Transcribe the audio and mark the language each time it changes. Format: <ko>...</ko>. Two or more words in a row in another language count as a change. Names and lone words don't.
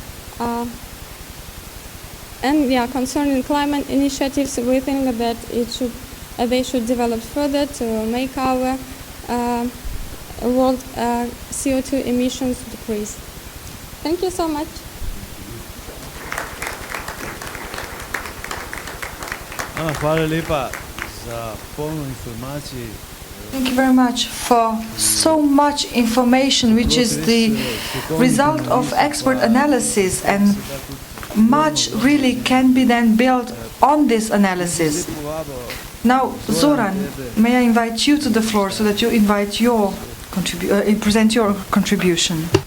<en>And concerning climate initiatives, we think that they should develop further to make our world CO2 emissions decrease. Thank you so much.</en> <sl>Hvala lepa za polno informacije.</sl> <en>Thank you very much for so much information, which is the result of expert analysis, and much really can be then built on this analysis. Now, Zoran, may I invite you to the floor so that you invite your present your contribution.</en>